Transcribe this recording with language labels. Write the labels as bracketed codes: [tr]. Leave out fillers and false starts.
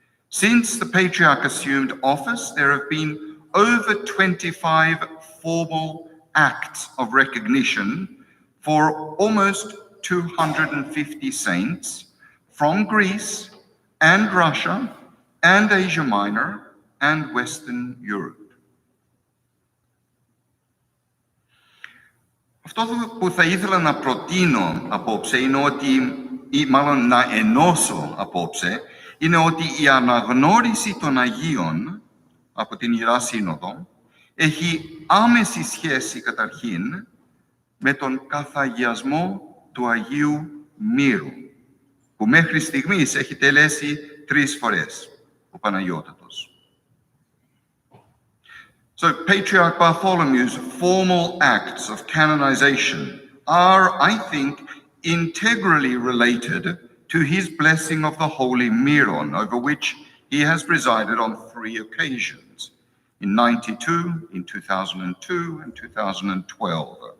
[en] Since the Patriarch assumed office, there have been over 25 formal acts of recognition for almost 250 saints from Greece and Russia and Asia Minor and Western Europe. [el] Αυτό που θα ήθελα να προτείνω απόψε είναι ότι, ή μάλλον να ενώσω απόψε, είναι ότι η αναγνώριση των Αγίων από την Ιερά Σύνοδο έχει άμεση σχέση καταρχήν με τον καθαγιασμό του Αγίου Μύρου, που μέχρι στιγμής έχει τελέσει 3 φορές ο Παναγιώτατος. [en] So Patriarch Bartholomew's formal acts of canonization are, I think, integrally related to his blessing of the Holy Miron, over which he has presided on 3 occasions, in 92, in 2002, and 2012.